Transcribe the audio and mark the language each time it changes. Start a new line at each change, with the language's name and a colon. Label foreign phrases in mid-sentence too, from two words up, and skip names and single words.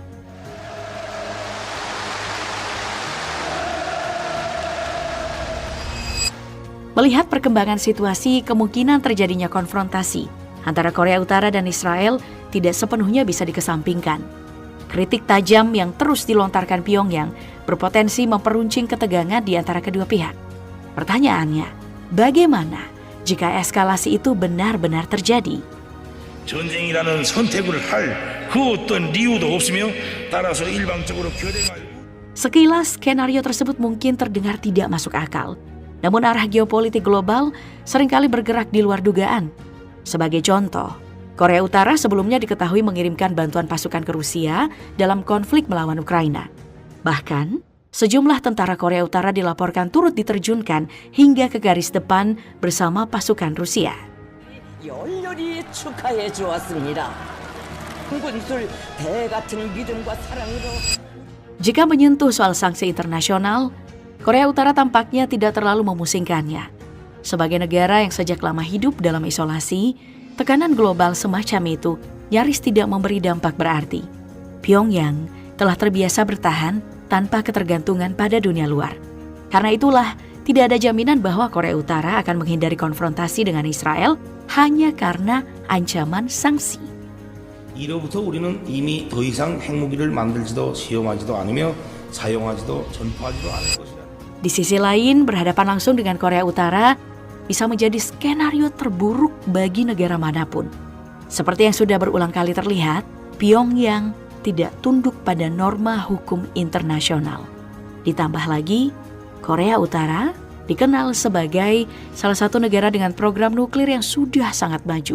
Indonesian: Melihat perkembangan situasi, kemungkinan terjadinya konfrontasi antara Korea Utara dan Israel tidak sepenuhnya bisa dikesampingkan. Kritik tajam yang terus dilontarkan Pyongyang berpotensi memperuncing ketegangan di antara kedua pihak. Pertanyaannya, bagaimana jika eskalasi itu benar-benar terjadi?
Korean: 전쟁이라는 선택을 할 그 어떤 이유도 없으며 따라서 일방적으로 교대가
Indonesian: Sekilas, skenario tersebut mungkin terdengar tidak masuk akal. Namun arah geopolitik global seringkali bergerak di luar dugaan. Sebagai contoh, Korea Utara sebelumnya diketahui mengirimkan bantuan pasukan ke Rusia dalam konflik melawan Ukraina. Bahkan, sejumlah tentara Korea Utara dilaporkan turut diterjunkan hingga ke garis depan bersama pasukan Rusia.
Korean: 열렬히 축하해 주었습니다. 군술 대 같은 믿음과 사랑으로.
Indonesian: Jika menyentuh soal sanksi internasional, Korea Utara tampaknya tidak terlalu memusingkannya. Sebagai negara yang sejak lama hidup dalam isolasi, tekanan global semacam itu nyaris tidak memberi dampak berarti. Pyongyang telah terbiasa bertahan tanpa ketergantungan pada dunia luar. Karena itulah, tidak ada jaminan bahwa Korea Utara akan menghindari konfrontasi dengan Israel hanya karena ancaman sanksi.
Korean: 이로부터 우리는 이미 더 이상 핵무기를 만들지도 시험하지도 않으며 사용하지도 전파하지도 않을 것이다.
Indonesian: Di sisi lain, berhadapan langsung dengan Korea Utara bisa menjadi skenario terburuk bagi negara manapun. Seperti yang sudah berulang kali terlihat, Pyongyang tidak tunduk pada norma hukum internasional. Ditambah lagi, Korea Utara dikenal sebagai salah satu negara dengan program nuklir yang sudah sangat maju.